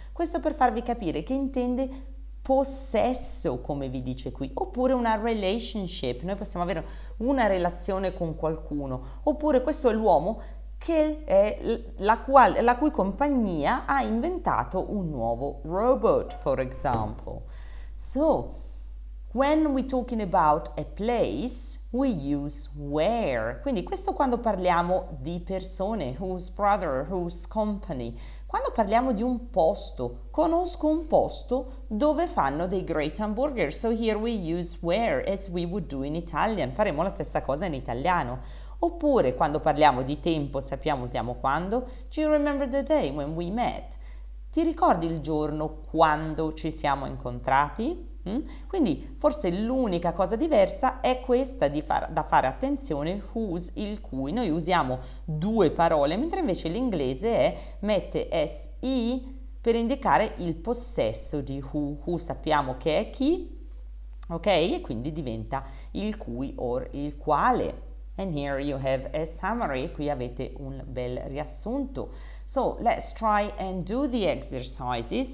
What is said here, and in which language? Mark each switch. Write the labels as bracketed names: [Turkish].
[Italian] Questo per farvi capire che intende possesso, come vi dice qui, oppure una relationship. Noi possiamo avere una relazione con qualcuno, oppure questo è l'uomo che è la cui compagnia ha inventato un nuovo robot, [English] for example. So, When we're talking about a place, we use where. [Italian] Quindi questo quando parliamo di persone, [English] whose brother, whose company. [Italian] Quando parliamo di un posto, conosco un posto dove fanno dei [English] great hamburgers. So here we use where as we would do in Italian. [Italian] Faremo la stessa cosa in italiano. Oppure quando parliamo di tempo sappiamo usiamo quando. [English] Do you remember the day when we met? [Italian] Ti ricordi il giorno quando ci siamo incontrati? Quindi forse l'unica cosa diversa è questa da fare attenzione, whose, il cui. Noi usiamo due parole, mentre invece l'inglese mette SI per indicare il possesso di who. Who sappiamo che è chi, ok? E quindi diventa il cui or il quale. [English] And here you have a summary. [Italian] Qui avete un bel riassunto. [English] So let's try and do the exercises.